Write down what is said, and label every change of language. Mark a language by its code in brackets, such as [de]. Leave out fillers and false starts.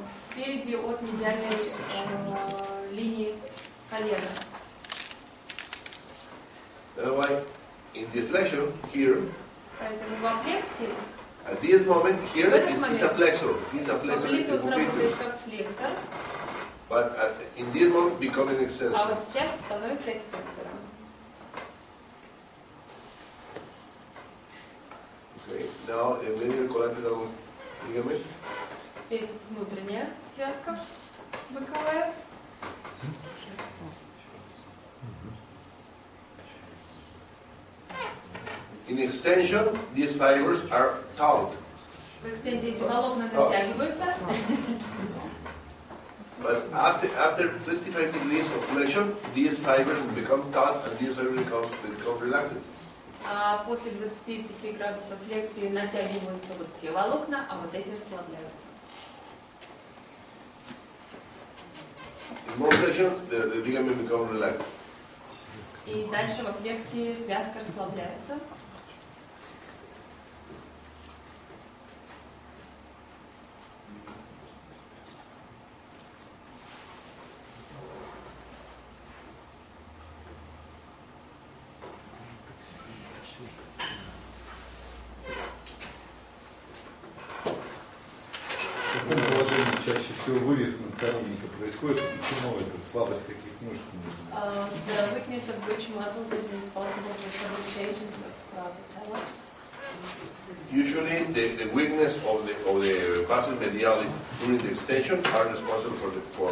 [ru] впереди от медиальной линии колена. [en] That's why in the flexion here, [ru] Поэтому во флексии [en] at this moment here [ru] В этот [en] is a flexor. It's a flexor. [ru] поплитеус работает как флексор, [en] But in this one, becoming [ru] А [en] extensor. [ru] вот сейчас становится экстенсором. [en] Okay. Now, a medial collateral ligament. [ru] Теперь внутренняя связка боковая. [en] In extension, these fibers are taut. [ru] В экстензии эти волокна натягиваются. [en] But after 25 degrees of flexion, these fibers become taut and these fibers become relaxed. [ru] А после 25 градусов флексии натягиваются вот те волокна, а вот эти расслабляются. [en] In more flexion, the ligament becomes relaxed. [ru] И дальше во флексии связка расслабляется. В каком положении чаще всего вывих надколенника происходит? Почему это? Слабость каких мышц? [en] The weakness of which muscles is responsible for subluxations of the patella? Usually, the weakness of the passus medialis during the extension are responsible for the